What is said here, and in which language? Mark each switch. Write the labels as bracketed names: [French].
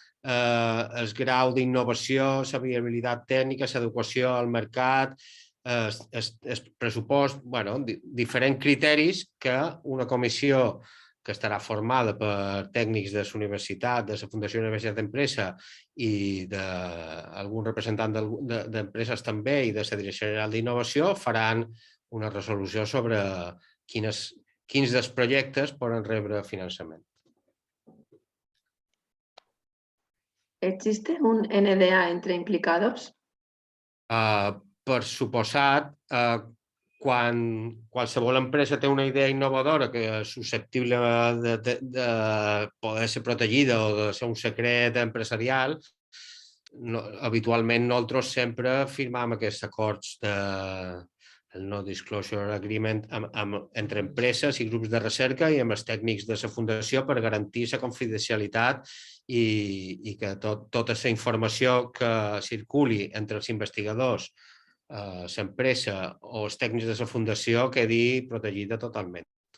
[Catalan] el grau d'innovació, la viabilitat tècnica, l'adequació al mercat, el pressupost, diferents criteris que una comissió que estarà formada per tècnics de la universitat, de la Fundació Universitat d'Empresa i d'algun representant d'empreses també i de la Direcció General d'Innovació faran una resolució sobre quins dels projectes poden rebre finançament. [Spanish] ¿Existe un NDA entre implicados? [Catalan] Per suposat, quan qualsevol empresa té una idea innovadora que és susceptible de poder ser protegida o de ser un secret empresarial, habitualment nosaltres sempre firmam aquests acords el No-Disclosure Agreement entre empreses i grups de recerca i amb els tècnics de la Fundació per garantir la confidencialitat i que tota la informació que circuli entre els investigadors, l'empresa o els tècnics de la Fundació quedi protegida totalment.